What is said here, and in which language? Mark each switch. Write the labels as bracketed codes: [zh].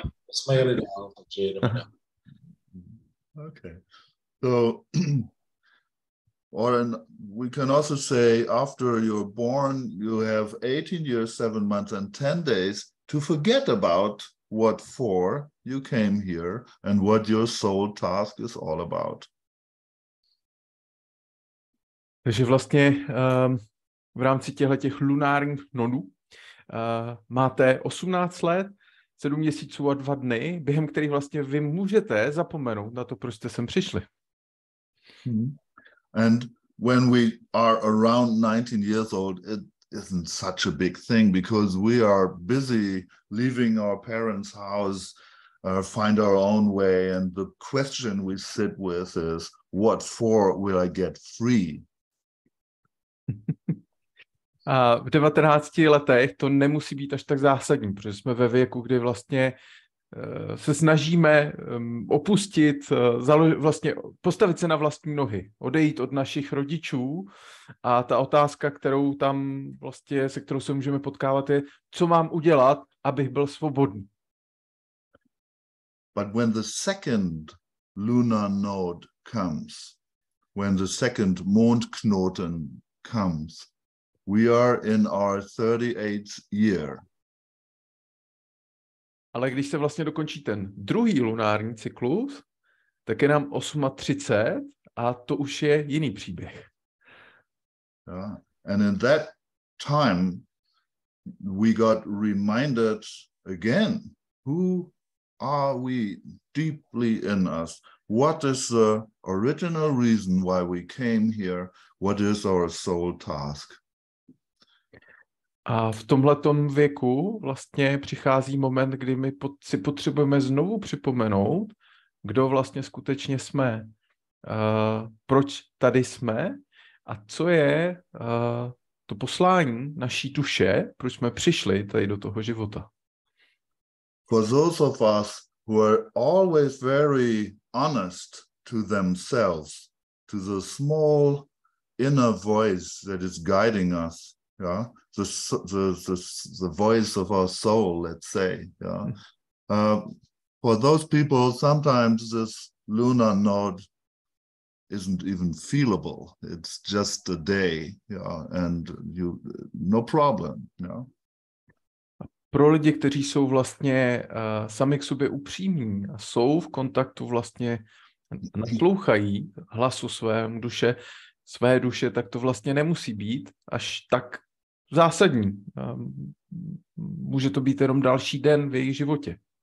[cs] Jsme jeli dál, takže jedeme dál. [en] Okay. So, we can also say after you're born, you have 18 years, 7 months and 10 days to forget about what for you came here and what your soul task is all about. [cs] Takže vlastně v rámci těch lunárních nodů máte 18 let, 7 měsíců a 2 dny, během kterých vlastně vy můžete zapomenout na to, proč jste sem přišli. [en] And when we are around 19 years old, it isn't such a big thing because we are busy leaving our parents' house, find our own way, and the question we sit with is, what for will I get free? [cs] A v 19 letech to nemusí být až tak zásadní, protože jsme ve věku, kdy vlastně se snažíme opustit, vlastně postavit se na vlastní nohy, odejít od našich rodičů a ta otázka, kterou tam vlastně, se kterou se můžeme potkávat, je, co mám udělat, abych byl svobodný. [en] But when the second lunar node comes, when the second Mondknoten comes, we are in our 38th year. [cs] Ale když se vlastně dokončí ten druhý lunární cyklus, tak je nám 38 a to už je jiný příběh. [en] Yeah. And in that time, we got reminded again, who are we deeply in us? What is the original reason why we came here? What is our soul task? [cs] A v tomhletom věku vlastně přichází moment, kdy my si potřebujeme znovu připomenout, kdo vlastně skutečně jsme, proč tady jsme a co je to poslání naší duše, proč jsme přišli tady do toho života. [en] For those of us who are always very honest to themselves, to the small inner voice that is guiding us, yeah, the voice of our soul, let's say, yeah. For those people, sometimes this lunar node isn't even feelable. It's just a day, yeah, and no problem, yeah. [cs] Pro lidi, kteří jsou vlastně sami k sobě upřímní a jsou v kontaktu vlastně, naslouchají hlasu své duše, tak to vlastně nemusí být až tak zásadní. Může to být jenom další den v jejich životě.